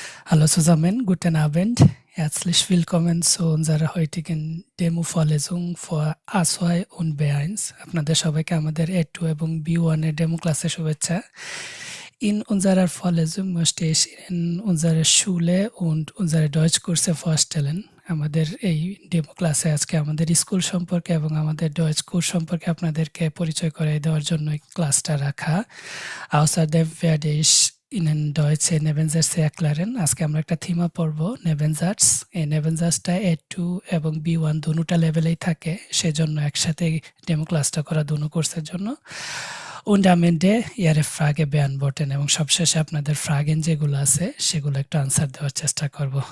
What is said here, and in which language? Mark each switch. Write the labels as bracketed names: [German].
[German] Hallo zusammen, guten Abend. Herzlich willkommen zu unserer heutigen Demo-Vorlesung für A2 und B1. [Bangla] আপনাদের সবাইকে আমাদের A2 এবং B1 এর demo ক্লাসে শুভেচ্ছা। [German] In unserer Vorlesung möchte ich Ihnen unsere Schule und unsere Deutschkurse vorstellen. [Bangla] আমাদের এই demo ক্লাসে আজকে আমাদের স্কুল সম্পর্কে এবং আমাদের ডয়েচ কোর্স সম্পর্কে আপনাদেরকে পরিচয় করিয়ে দেওয়ার জন্য এই ক্লাসটা রাখা। [German] Außerdem werde ich Ihnen Deutsche Nebensätze erklären. [Bangla] আজকে আমরা একটা থিমা পড়ব Nebensatz। এই Nebensatz-টা A2 এবং B1 দুটোটা লেভেলেই থাকে, সেজন্য একসাথে ডেমো ক্লাসটা করা দুটো কোর্সের জন্য। [German] Und am Ende Ihre Frage beantworten [Bangla] এবং সবশেষে আপনাদের ফ্রাগেন যেগুলো আছে সেগুলো একটু আনসার দেওয়ার চেষ্টা করব।